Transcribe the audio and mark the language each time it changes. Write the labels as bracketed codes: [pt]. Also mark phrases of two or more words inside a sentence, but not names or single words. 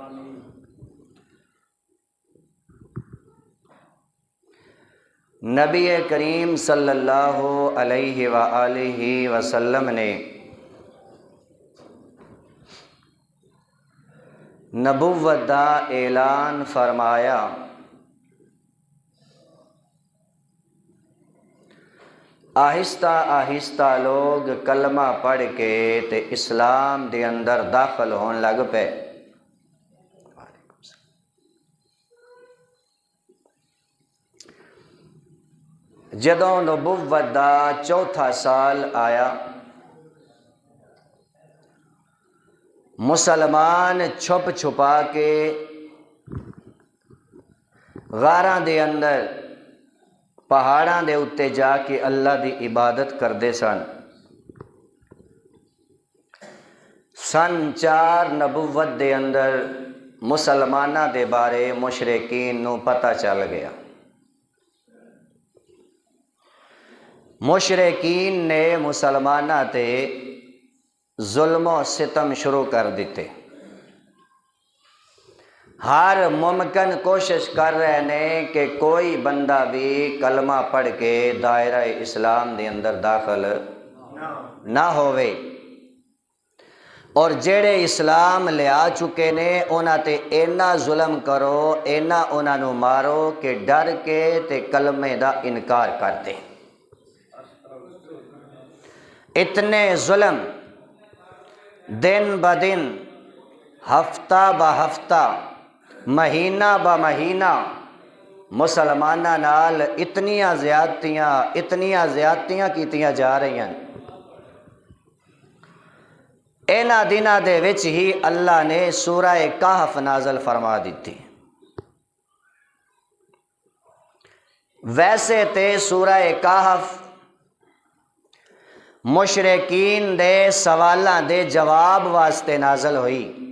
[pa] نبی کریم صلی اللہ علیہ وآلہ وسلم نے نبوت دا اعلان فرمایا، آہستہ آہستہ لوگ کلمہ پڑھ کے تے اسلام دے اندر داخل ہون لگ پے۔ جدوں نبوت دا چوتھا سال آیا، مسلمان چھپ چھپا کے غاراں دے اندر پہاڑاں دے اتے جا کے اللہ دی عبادت کردے سن۔ سن 4 نبوت دے اندر مسلماناں دے بارے مشرکین نو پتہ چل گیا۔ مشرکین نے مسلماناں تے ظلم و ستم شروع کر دیتے، ہر ممکن کوشش کر رہے ہیں کہ کوئی بندہ بھی کلمہ پڑھ کے دائرہ اسلام دے اندر داخل نہ ہوئے، اور جڑے اسلام لے آ چکے نے انہاں تے اینا ظلم کرو، اینا انہاں نو مارو کہ ڈر کے تے کلمے دا انکار کر دے۔ اتنے ظلم دن بدن، ہفتہ بہ ہفتہ، مہینہ بہ مہینہ مسلماناں نال اتنیاں زیادتیاں کیتیاں جا رہی ہیں۔ اینا دناں دے وچ ہی اللہ نے سورہ کہف نازل فرما دیتی۔ ویسے تے سورہ کہف مشرکین دے سوالاں دے جواب واسطے نازل ہوئی،